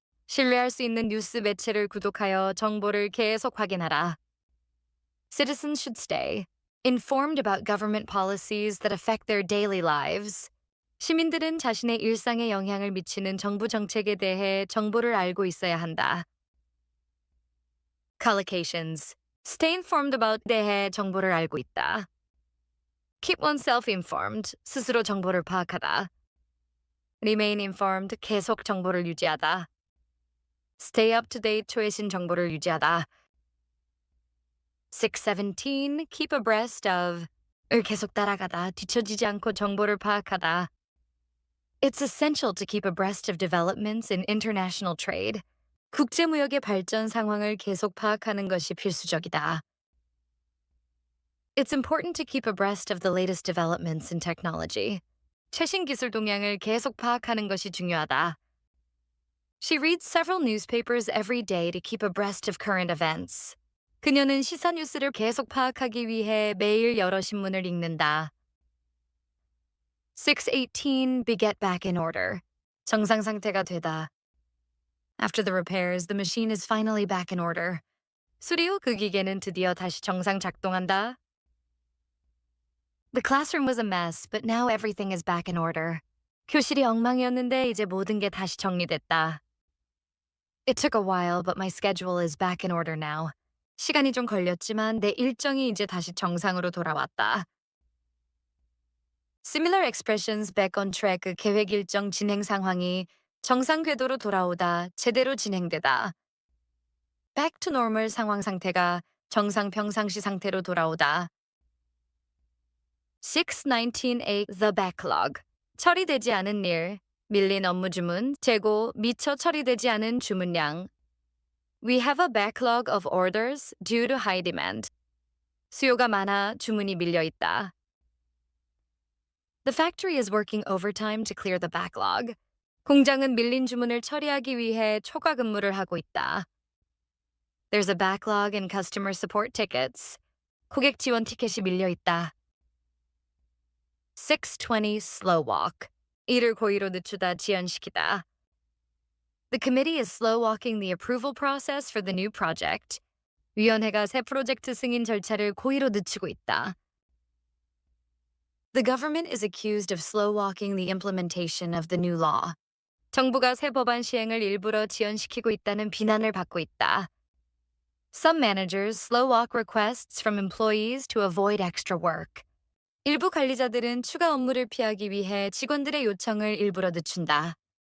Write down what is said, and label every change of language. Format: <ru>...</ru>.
<ko>신뢰할 수 있는 뉴스 매체를 구독하여 정보를 계속 확인하라.</ko> <en>Citizens should stay informed about government policies that affect their daily lives.</en> <ko>시민들은 자신의 일상에 영향을 미치는 정부 정책에 대해 정보를 알고 있어야 한다. Collocations.</ko> <en>Stay informed about</en> <ko>대해 정보를 알고 있다.</ko> <en>Keep oneself informed.</en> <ko>스스로 정보를 파악하다.</ko> <en>Remain informed.</en> <ko>계속 정보를 유지하다.</ko> <en>Stay up to date.</en> <ko>최신 정보를 유지하다. 617.</ko> <en>Keep abreast of.</en> <ko>을 계속 따라가다. 뒤처지지 않고 정보를 파악하다.</ko> <en>It's essential to keep abreast of developments in international trade.</en> <ko>국제무역의 발전 상황을 계속 파악하는 것이 필수적이다.</ko> <en>It's important to keep abreast of the latest developments in technology.</en> <ko>최신 기술 동향을 계속 파악하는 것이 중요하다.</ko> <en>She reads several newspapers every day to keep abreast of current events.</en> <ko>그녀는 시사 뉴스를 계속 파악하기 위해 매일 여러 신문을 읽는다.</ko> <en>618 Be get back in order.</en> <ko>정상 상태가 되다.</ko> <en>After the repairs, the machine is finally back in order.</en> <ko>수리 후 그 기계는 드디어 다시 정상 작동한다.</ko> <en>The classroom was a mess, but now everything is back in order.</en> <ko>교실이 엉망이었는데 이제 모든 게 다시 정리됐다.</ko> <en>It took a while, but my schedule is back in order now.</en> <ko>시간이 좀 걸렸지만 내 일정이 이제 다시 정상으로 돌아왔다.</ko> <en>Similar expressions back on track</en> <ko>계획 일정 진행 상황이 정상 궤도로 돌아오다 제대로 진행되다.</ko> <en>Back to normal</en> <ko>상황 상태가 정상 평상시 상태로 돌아오다.</ko> <en>619A The backlog.</en> <ko>처리되지 않은 일, 밀린 업무 주문, 재고, 미처 처리되지 않은 주문량.</ko> <en>We have a backlog of orders due to high demand.</en> <ko>수요가 많아 주문이 밀려 있다.</ko> <en>The factory is working overtime to clear the backlog.</en> <ko>공장은 밀린 주문을 처리하기 위해 초과 근무를 하고 있다.</ko> <en>There's a backlog in customer support tickets.</en> <ko>고객 지원 티켓이 밀려 있다.</ko> <en>620 Slow walk.</en> <ko>일을 고의로 늦추다 지연시키다.</ko> <en>The committee is slow walking the approval process for the new project.</en> <ko>위원회가 새 프로젝트 승인 절차를 고의로 늦추고 있다.</ko> <en>The government is accused of slow walking the implementation of the new law.</en> <ko>정부가 새 법안 시행을 일부러 지연시키고 있다는 비난을 받고 있다.</ko> <en>Some managers slow walk requests from employees to avoid extra work.</en> <ko>일부 관리자들은 추가 업무를 피하기 위해 직원들의 요청을 일부러 늦춘다.</ko>